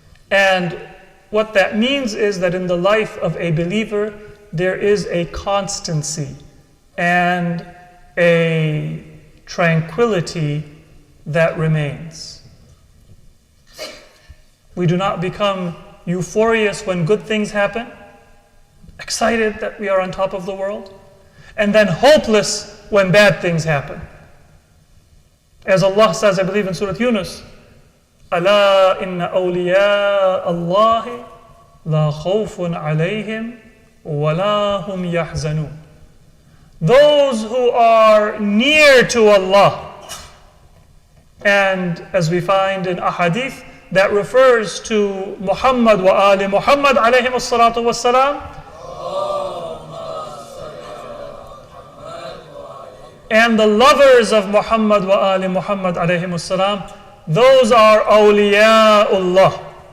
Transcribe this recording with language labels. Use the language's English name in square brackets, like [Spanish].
[English] And what that means is that in the life of a believer, there is a constancy and a tranquility that remains. We do not become euphorious when good things happen, excited that we are on top of the world, and then hopeless when bad things happen. As Allah says, I believe in Surah Yunus, [Arabic] ألا إن أولياء الله لا خوف عليهم ولا هم يحزنون. [English] Those who are near to Allah, and as we find in ahadith, that refers to Muhammad wa ali Muhammad alayhim as-salatu was-salam, and the lovers of Muhammad wa ali Muhammad alayhim as-salam, those are awliyaullah.